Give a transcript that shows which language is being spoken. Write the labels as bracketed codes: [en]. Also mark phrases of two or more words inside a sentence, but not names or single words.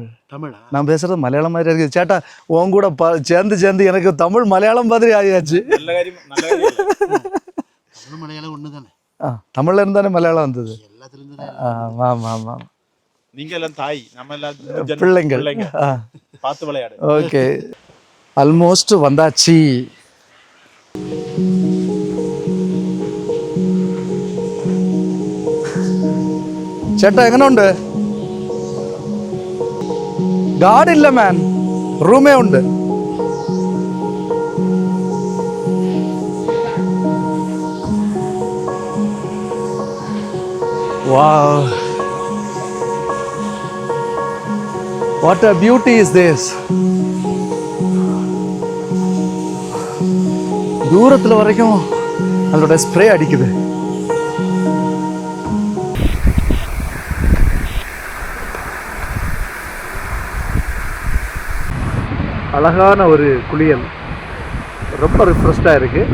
[ta] நான் பேசுகிறது மலையாளம் மாதிரி இருக்குது. சேட்டா, உன் கூட சேர்ந்து எனக்கு தமிழ் மலையாளம் மாதிரி ஆகியாச்சு. தமிழ்ல இருந்தானே மலையாளம் வந்தது. ஆமாம், நீங்க எல்லாம் தாய், நம்ம எல்லாம் பிள்ளைங்கள். பார்த்து விளையாடு. [en] Okay, almost [ta] வந்தாச்சு. [ml] ചേട്ടാ എങ്ങനെയുണ്ട്? ഗാർഡ് ഇല്ല മാൻ, റൂമേ ഉണ്ട്. [en] Wow, what a beauty is this. [ta] தூரத்தில் வரைக்கும் அதோட ஸ்ப்ரே அடிக்குது. அழகான ஒரு குளியல், ரொம்ப ரிஃப்ரெஷ்டாக இருக்குது.